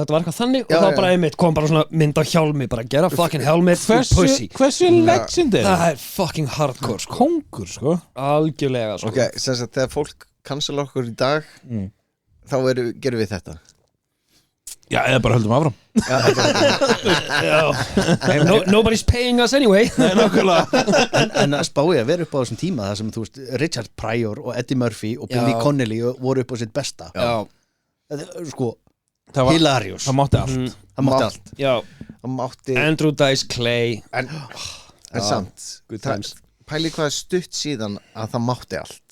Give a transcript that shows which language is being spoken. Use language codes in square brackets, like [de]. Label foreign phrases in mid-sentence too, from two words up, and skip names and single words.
[is] Þetta var eitthvað þannig og þá bara einmitt kom bara svona mynd á hjálmi, bara gera [en] fucking helmet pussy. [is] Hversu legend er það? Er [en] fucking hardcore, [is] sko. Kóngur, sko. Algjörlega, sko. Ok, sem sagt, þegar fólk cancela okkur í dag þá gerum við þetta. Já, eða bara höldum áfram. [en] Nobody's paying us anyway. [is] Nei, nákvæmlega. En að spáði að vera upp á þessum tíma þar sem, þú veist, Richard Pryor og Eddie Murphy og Billy Connolly voru upp á sitt besta. Já. Sko, hilarious. Það mátti allt. Það mátti allt. Já. Það mátti Andrew Dice Clay. En samt, pæli hvað stutt síðan að það mátti allt.